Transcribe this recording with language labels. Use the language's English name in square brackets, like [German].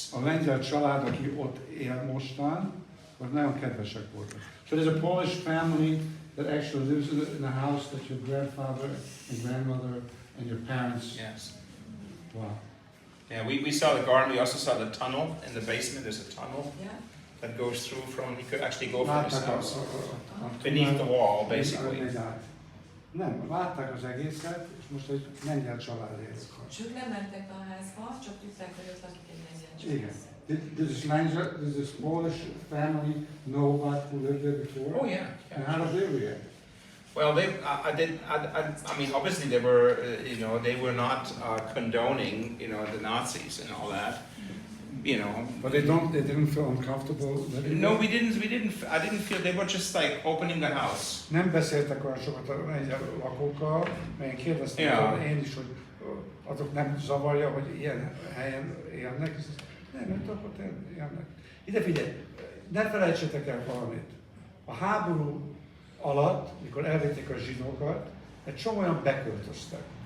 [Hungarian] A lengyel család, aki ott él mostan, az nagyon kedvesek voltak. [English] So there's a Polish family that actually lives in the house that your grandfather and grandmother and your parents. Yes. Wow. Yeah, we saw the garden. We also saw the tunnel in the basement. There's a tunnel Yeah. that goes through from. He could actually go from his house beneath the wall, basically. [Hungarian] Nem, látták az egészet, és most egy lengyel család él. És ők nem mentek be a házba, csak tudták, hogy ott lakik egy lengyel család. Igen. [English] Does this Polish family know about who lived there before? Oh yeah. And how did they react? Well, I mean, obviously they were, they were not condoning, the Nazis and all that, But they didn't feel uncomfortable living No, there? we didn't. I didn't feel. They were just like opening the house. [Hungarian] Nem beszéltek olyan sokat a lengyel lakókkal, mert én kérdeztem én is, hogy azok nem zavarja, hogy ilyen helyen élnek. Nem, ott élnek. Ide figyelj, ne felejtsetek el valamit. A háború alatt, mikor elvették a zsidókat, egy csomóan beköltöztek.